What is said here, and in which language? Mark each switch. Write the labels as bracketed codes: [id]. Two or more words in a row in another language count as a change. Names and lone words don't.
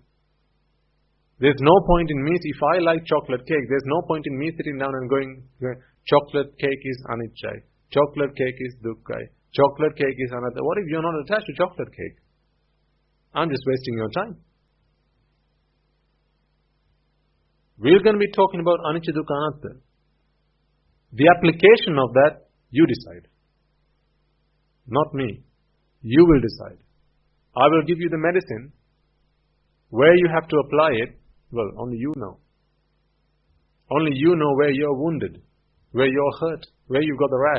[en] There's no point in me, if I like chocolate cake, there's no point in me sitting down and going, chocolate cake is anicca, chocolate cake is dukkha, chocolate cake is anatta. What if you're not attached to chocolate cake? I'm just wasting your time. We're going to be talking about [pi] anicca, dukkha, anatta. [en] The application of that, you decide. Not me. You will decide. I will give you the medicine. Where you have to apply it, well, only you know. Only you know where you're wounded, where you're hurt, where you've got the rash.